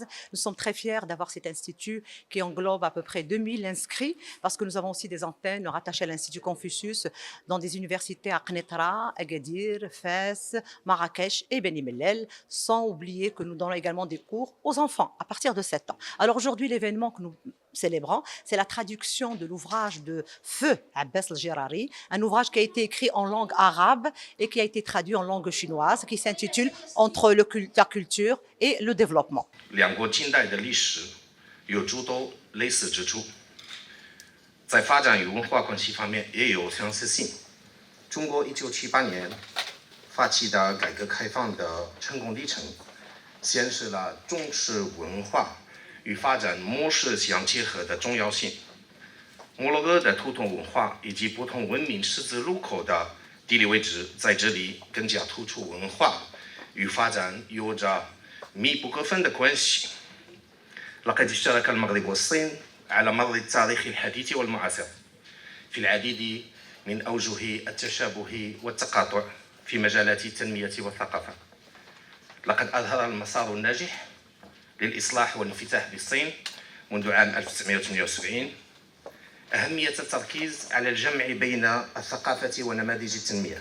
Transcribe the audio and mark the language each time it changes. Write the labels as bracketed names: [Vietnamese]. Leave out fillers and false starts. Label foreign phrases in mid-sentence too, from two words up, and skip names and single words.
[French] Nous sommes très fiers d'avoir cet institut qui englobe à peu près 2000 inscrits parce que nous avons aussi des antennes rattachées à l'Institut Confucius dans des universités à Knetra, Agadir, Fès, Marrakech et Beni Mellel, sans oublier que nous donnons également des cours aux enfants à partir de 7 ans. Alors aujourd'hui, l'événement que nous célébrant, c'est la traduction de l'ouvrage de Feu Abbas el-Jirari, un ouvrage qui a été écrit en langue arabe et qui a été traduit en langue chinoise, qui s'intitule « Entre la culture et le développement ». [Chinese] 两国近代的历史有诸多类似之处，在发展与文化关系方面也有相似性。中国1978年发起的改革开放的成功历程，显示了重视文化与发展模式相结合的重要性。摩洛哥的图腾文化以及不同文明十字路口的地理位置，在这里更加突出文化与发展有着密不可分的关系。 [Arabic] لقد اشترك المغرب والصين على مر التاريخ الحديث والمعاصر في العديد من أوجه التشابه والتقاطع في مجالات التنمية والثقافة. لقد أظهر المسار الناجح للإصلاح والانفتاح بالصين منذ عام 1978 أهمية التركيز على الجمع بين الثقافة ونماذج التنمية.